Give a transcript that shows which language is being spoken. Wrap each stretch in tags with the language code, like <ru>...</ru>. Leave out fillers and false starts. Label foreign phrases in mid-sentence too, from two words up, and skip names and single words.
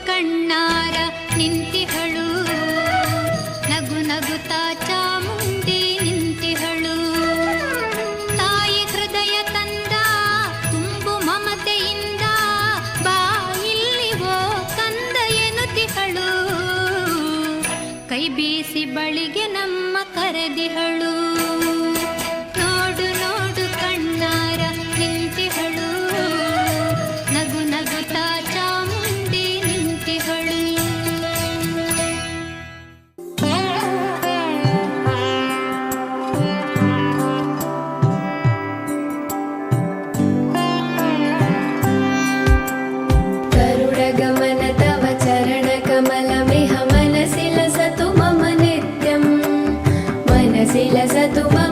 <kn>ಕಣ್ಣಾರ ನಿಂತಿಹಳು ನಗು ನಗುತ್ತಾ ಚಾಮುಂಡಿ ನಿಂತಿಹಳು ತಾಯಿ ಹೃದಯ ತಂದ ತುಂಬು ಮಮತೆಯಿಂದ ಬಾ ಇಲ್ಲಿವೋ ಕಂದ ಎನ್ನುತ್ತಿಹಳು ಕೈ ಬೀಸಿ ಬಳಿಗೆ ನಮ್ಮ ಕರೆದಿಹಳು ನೋಡು ನೋಡು ಕಣ್ಣಾರ ನಿಂತಿಹಳು ನಗು ನಗುತ್ತಾ ಚಾಮುಂಡಿ ನಿಂತಿಹಳು</kn> <sa>गरुडगमन तव चरणकमलमिह मनसि लसतु मम नित्यं मनसि लसतु मम</sa>